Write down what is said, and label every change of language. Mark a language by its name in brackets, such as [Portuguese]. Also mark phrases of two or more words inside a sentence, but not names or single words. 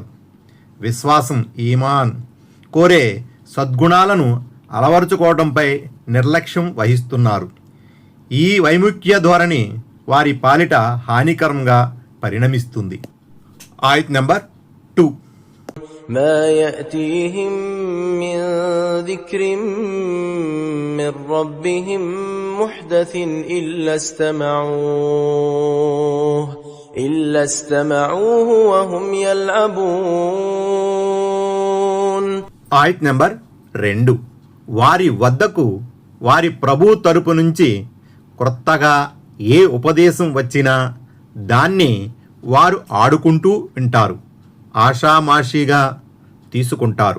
[Telugu] విశ్వాసం, ఈమాన్ కోరే సద్గుణాలను అలవరుచుకోవడంపై నిర్లక్ష్యం వహిస్తున్నారు. ఈ వైముఖ్య ధోరణి వారి పాలిట హానికరంగా పరిణమిస్తుంది. ఆయత్ నెంబర్ 2. [Arabic] ما يأتيهم من ذكر من ربهم محدث إلا استمعوه وهم يلعبون. [Telugu] ఆయత్ నెంబర్ 2. వారి వద్దకు వారి ప్రభు తరపు నుంచి క్రొత్తగా ఏ ఉపదేశం వచ్చినా దాన్ని వారు ఆడుకుంటూ వింటారు, ఆషామాషీగా తీసుకుంటారు.